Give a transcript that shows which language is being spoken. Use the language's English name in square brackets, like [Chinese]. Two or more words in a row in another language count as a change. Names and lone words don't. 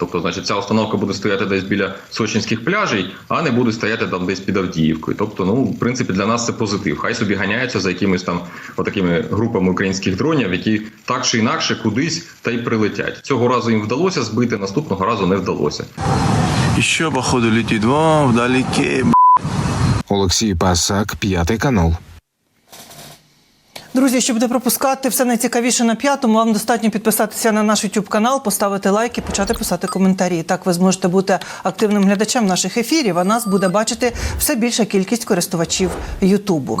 [Ukrainian] Тобто, значить, ця установка буде стояти десь біля сочинських пляжей, а не буде стояти там десь під Авдіївкою. Тобто, ну, в принципі, для нас це позитив. Хай собі ганяються за якимись там отакими групами українських дронів, які так чи інакше кудись та й прилетять. Цього разу їм вдалося збити, наступного разу не вдалося. [Russian] Еще, походу, летит вон вдалеке. [Ukrainian] Олексій Пасак, 5 канал. Друзі, щоб не пропускати все найцікавіше на П'ятому, вам достатньо підписатися на наш YouTube канал, поставити лайк і почати писати коментарі. Так ви зможете бути активним глядачем наших ефірів, а нас буде бачити все більша кількість користувачів Ютубу.